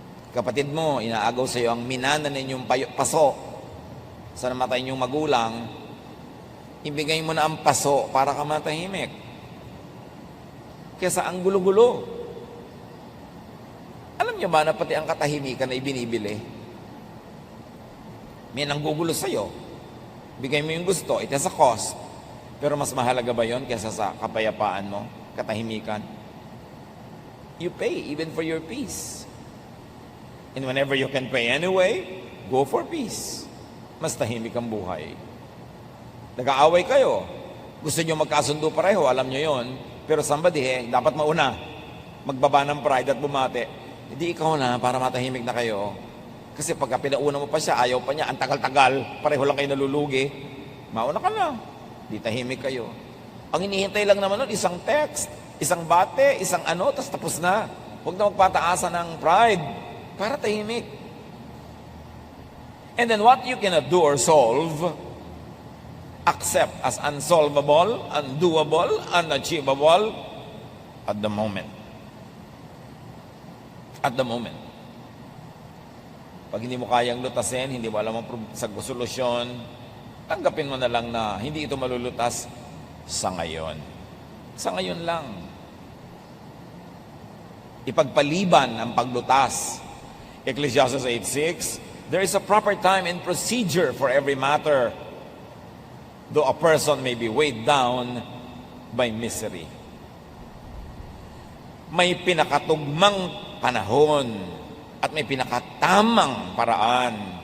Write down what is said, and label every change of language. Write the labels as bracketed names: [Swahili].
[Filipino] Kapatid mo, inaagaw sa'yo ang minana ninyong paso sa namatay ninyong magulang, ibigay mo na ang paso para ka matahimik. Kesa ang gulo-gulo. Alam niyo ba na pati ang katahimikan na ibinibili? May nanggugulo sa'yo. Bigay mo yung gusto, [English] it has a cost. [Filipino] Pero mas mahalaga ba yon kesa sa kapayapaan mo, katahimikan? [English] You pay even for your peace. And whenever you can pay anyway, go for peace. [Filipino] Mas tahimik ang buhay. Nag-aaway kayo. Gusto nyo magkasundo pareho, alam nyo yon. Pero somebody, dapat mauna. Magbaba ng pride at bumate. Hindi ikaw na para matahimik na kayo. Kasi pagka pinauna mo pa siya, ayaw pa niya, ang tagal-tagal, pareho lang kayo nalulugi, mauna ka na. Di tahimik kayo. Ang hinihintay lang naman nun, isang text, isang bate, isang ano, tapos na. Huwag na magpataasan ng pride para tahimik. [English] And then what you cannot do or solve, accept as unsolvable, undoable, unachievable at the moment. At the moment. [Filipino] Pag hindi mo kayang lutasin, hindi mo alam ang solusyon, tanggapin mo na lang na hindi ito malulutas sa ngayon. Sa ngayon lang. Ipagpaliban ang paglutas. [English] Ecclesiastes 8:6, there is a proper time and procedure for every matter, though a person may be weighed down by misery. [Filipino] May pinakatugmang panahon at may pinakatamang paraan.